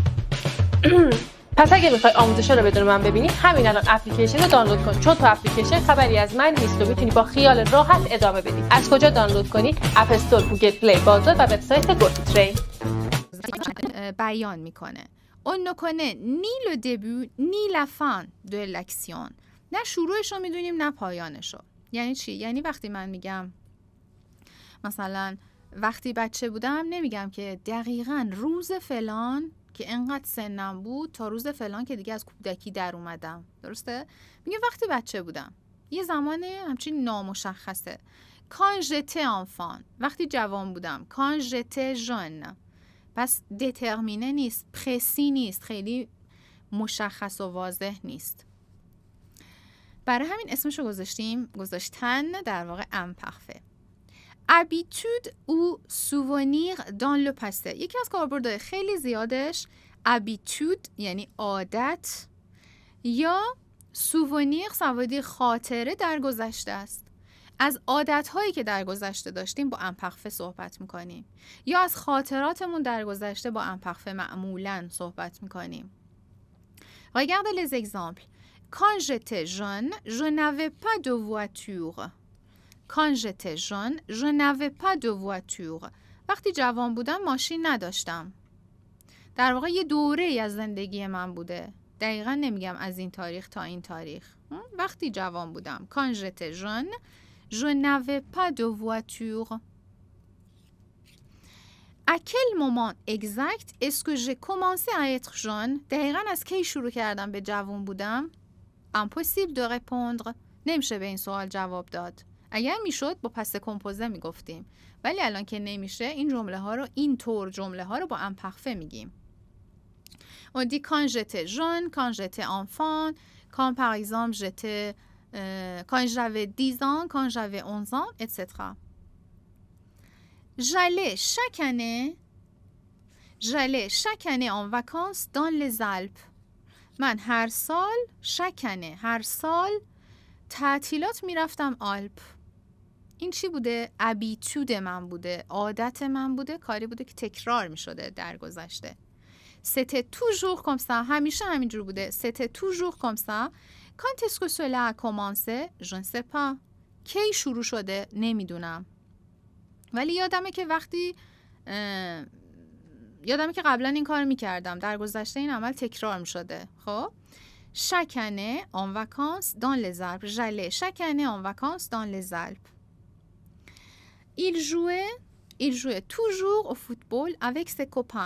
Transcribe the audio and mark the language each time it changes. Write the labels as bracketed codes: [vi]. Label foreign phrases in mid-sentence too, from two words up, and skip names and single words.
[fa] پس اگه میخوای آموزش رو بدون من ببینی همین الان اپلیکیشن رو دانلود کن، چون تو اپلیکیشن خبری از من نیست و میتونی با خیال راحت ادامه بدی. از کجا دانلود کنی؟ اپ استور، گوگل پلی، بازار و وبسایت گوتوترین. بیان میکنه. [fr] On ne connaît ni le début ni la fin de l'action. [fa] نه شروعش رو میدونیم نه پایانش رو. یعنی چی؟ یعنی وقتی من میگم مثلا وقتی بچه بودم نمیگم که دقیقاً روز فلان که انقدر سنم بود تا روز فلان که دیگه از کودکی در اومدم. درسته؟ میگم وقتی بچه بودم. یه زمان همچین نامشخصه. [fr] Quand j'étais enfant. [fa] وقتی جوان بودم. [fr] Quand j'étais jeune. [fa] پس دترمینه نیست، پرسی نیست، خیلی مشخص و واضح نیست. برای همین اسمشو گذاشتن در واقع imparfait. [fr] Habitude ou souvenir dans le passé. [fa] یکی از کاربردهای خیلی زیادش habitude یعنی عادت یا souvenir سوادی خاطره در گذشته است. از عادت‌هایی که در گذشته داشتیم با imparfait صحبت می‌کنیم یا از خاطراتمون در گذشته با imparfait معمولاً صحبت می‌کنیم. [fr] Regardez les exemples. Quand j'étais jeune, je n'avais pas de voiture. Quand j'étais jeune, je n'avais pas de voiture. [fa] وقتی جوان بودم ماشین نداشتم. در واقع یه دوره‌ای از زندگی من بوده. دقیقاً نمیگم از این تاریخ تا این تاریخ. وقتی جوان بودم. [fr] Quand j'étais jeune, je n'avais pas de voiture. À quel moment exact est-ce que j'ai commencé à être jeune? [fa] دقیقاً از کی شروع کردم به جوان بودم؟ [fr] Impossible de répondre. [fa] نمیشه به این سوال جواب داد. اگر میشد با [fr] passé composé [fa] میگفتیم. ولی الان که نمیشه این جمله ها رو با imparfait میگیم. [fr] On dit quand j'étais jeune, quand j'étais enfant, quand par exemple quand j'avais 10 ans, quand j'avais 11 ans, etc. J'allais chaque année en vacances dans les Alpes. [fa] من هر سال تعطیلات میرفتم آلپ. این چی بوده؟ ابیتود من بوده، عادت من بوده، کاری بوده که تکرار میشده در گذشته. [fr] C'était toujours comme ça. [fa] همیشه همینجور بوده. [fr] C'était toujours comme ça. Quand est-ce que cela a commencé? Je ne sais pas. [fa] کی شروع شده؟ نمیدونم. ولی یادمه که قبلا این کار میکردم. در گذشته این عمل تکرار میشده. [fr] خب chaque année en vacances dans les Alpes. J'allais chaque année en vacances dans les Alpes. Il jouait toujours au football avec ses copains.